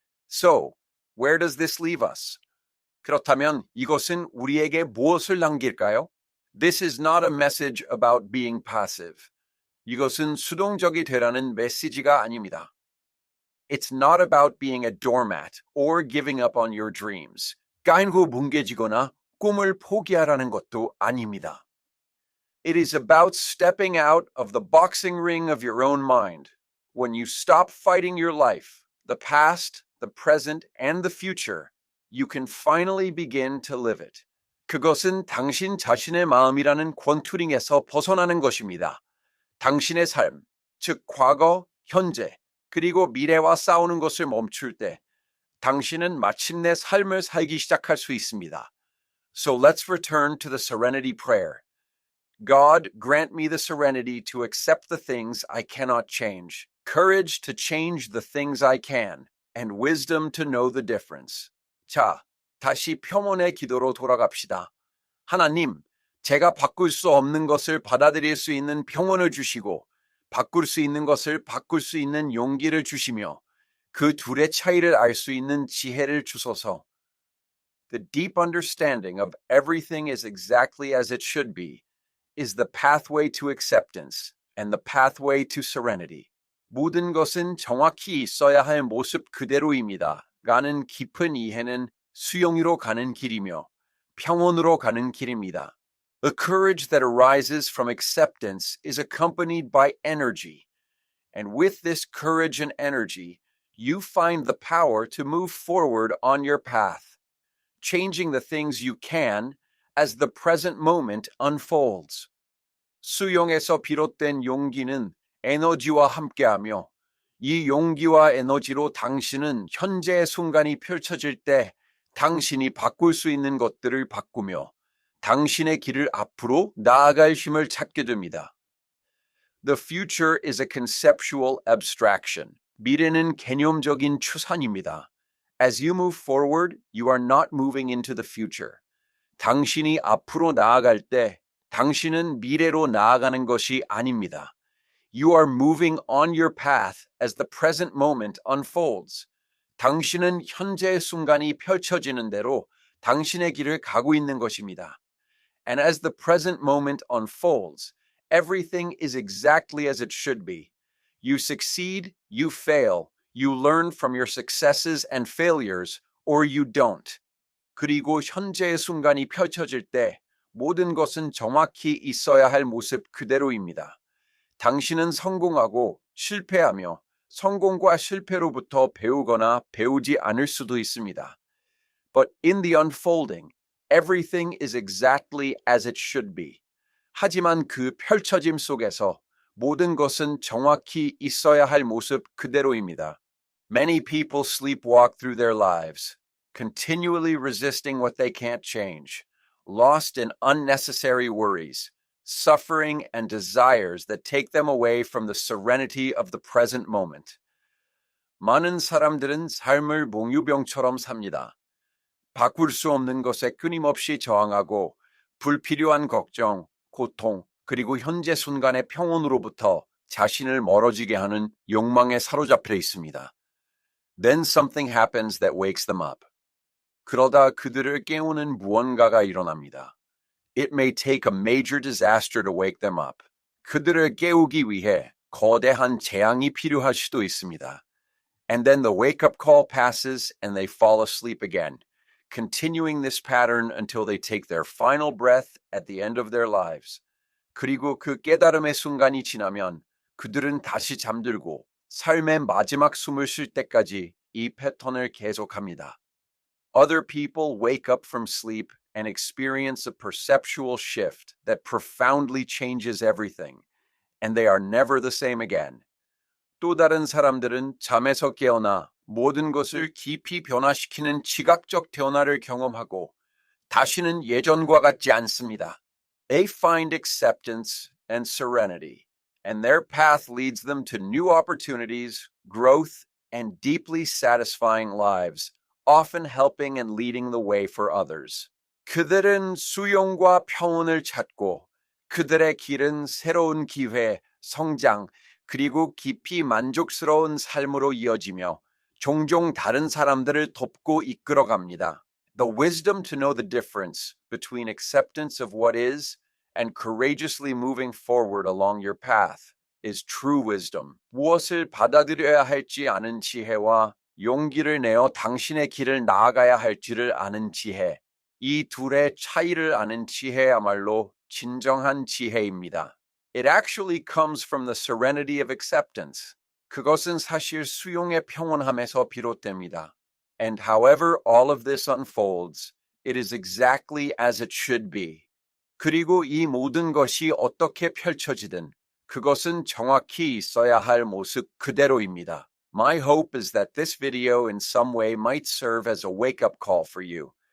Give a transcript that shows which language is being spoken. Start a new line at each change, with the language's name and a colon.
English: So, where does this leave us?
Korean: 그렇다면 이것은 우리에게 무엇을 남길까요?
English: This is not a message about being passive.
Korean: 이것은 수동적이 되라는 메시지가 아닙니다.
English: It's not about being a doormat or giving up on your dreams.
Korean: 까인고 뭉개지거나 꿈을 포기하라는 것도 아닙니다.
English: It is about stepping out of the boxing ring of your own mind. When you stop fighting your life, the past, the present, and the future, you can finally begin to live it.
Korean: 그것은 당신 자신의 마음이라는 권투링에서 벗어나는 것입니다. 당신의 삶, 즉 과거, 현재, 그리고 미래와 싸우는 것을 멈출 때 당신은 마침내 삶을 살기 시작할 수 있습니다.
English: So let's return to the serenity prayer. God, grant me the serenity to accept the things I cannot change, courage to change the things I can, and wisdom to know the difference.
Korean: 자, 다시 평온의 기도로 돌아갑시다. 하나님, 제가 바꿀 수 없는 것을 받아들일 수 있는 평온을 주시고 바꿀 수 있는 것을 바꿀 수 있는 용기를 주시며 그 둘의 차이를 알 수 있는 지혜를 주소서.
English: The deep understanding of everything is exactly as it should be is the pathway to acceptance and the pathway to serenity.
Korean: 모든 것은 정확히 있어야 할 모습 그대로입니다. 라는 깊은 이해는 수용으로 가는 길이며 평온으로 가는 길입니다.
English: The courage that arises from acceptance is accompanied by energy. And with this courage and energy, you find the power to move forward on your path, changing the things you can as the present moment unfolds.
Korean: 수용에서 비롯된 용기는 에너지와 함께하며 이 용기와 에너지로 당신은 현재의 순간이 펼쳐질 때 당신이 바꿀 수 있는 것들을 바꾸며 당신의 길을 앞으로 나아갈 힘을 찾게 됩니다.
English: The future is a conceptual abstraction.
Korean: 미래는 개념적인 추산입니다.
English: As you move forward, you are not moving into the future.
Korean: 당신이 앞으로 나아갈 때 당신은 미래로 나아가는 것이 아닙니다.
English: You are moving on your path as the present moment unfolds.
Korean: 당신은 현재의 순간이 펼쳐지는 대로 당신의 길을 가고 있는 것입니다.
English: And as the present moment unfolds, everything is exactly as it should be. You succeed, you fail, you learn from your successes and failures, or you don't.
Korean: 그리고 현재의 순간이 펼쳐질 때 모든 것은 정확히 있어야 할 모습 그대로입니다. 당신은 성공하고 실패하며 성공과 실패로부터 배우거나 배우지 않을 수도 있습니다.
English: But in the unfolding, everything is exactly as it should be.
Korean: 하지만 그 펼쳐짐 속에서 모든 것은 정확히 있어야 할 모습 그대로입니다.
English: Many people sleepwalk through their lives, continually resisting what they can't change, lost in unnecessary worries, suffering, and desires that take them away from the serenity of the present moment.
Korean: 많은 사람들은 삶을 몽유병처럼 삽니다. 바꿀 수 없는 것에 끊임없이 저항하고 불필요한 걱정, 고통, 그리고 현재 순간의 평온으로부터 자신을 멀어지게 하는 욕망에 사로잡혀 있습니다.
English: Then something happens that wakes them up.
Korean: 그러다 그들을 깨우는 무언가가 일어납니다.
English: It may take a major disaster to wake them up.
Korean: 그들을 깨우기 위해 거대한 재앙이 필요할 수도 있습니다.
English: And then the wake-up call passes and they fall asleep again, continuing this pattern until they take their final breath at the end of their lives.
Korean: 그리고 그 깨달음의 순간이 지나면 그들은 다시 잠들고 삶의 마지막 숨을 쉴 때까지 이 패턴을 계속합니다.
English: Other people wake up from sleep and experience a perceptual shift that profoundly changes everything, and they are never the same again.
Korean: 또 다른 사람들은 잠에서 깨어나 모든 것을 깊이 변화시키는 지각적 변화를 경험하고 다시는 예전과 같지 않습니다.
English: They find acceptance and serenity, and their path leads them to new opportunities, growth, and deeply satisfying lives, often helping and leading the way for others.
Korean: 그들은 수용과 평온을 찾고 그들의 길은 새로운 기회, 성장, 그리고 깊이 만족스러운 삶으로 이어지며 종종 다른 사람들을 돕고 이끌어갑니다.
English: The wisdom to know the difference between acceptance of what is and courageously moving forward along your path is true wisdom.
Korean: 무엇을 받아들여야 할지 아는 지혜와 용기를 내어 당신의 길을 나아가야 할지를 아는 지혜. 이 둘의 차이를 아는 지혜야말로 진정한 지혜입니다.
English: It actually comes from the serenity of acceptance.
Korean: 그것은 사실 수용의 평온함에서 비롯됩니다.
English: And however all of this unfolds, it is exactly as it should be.
Korean: 그리고 이 모든 것이 어떻게 펼쳐지든 그것은 정확히 있어야 할 모습 그대로입니다.
English: My hope is that this video in some way might serve as a wake-up call for you.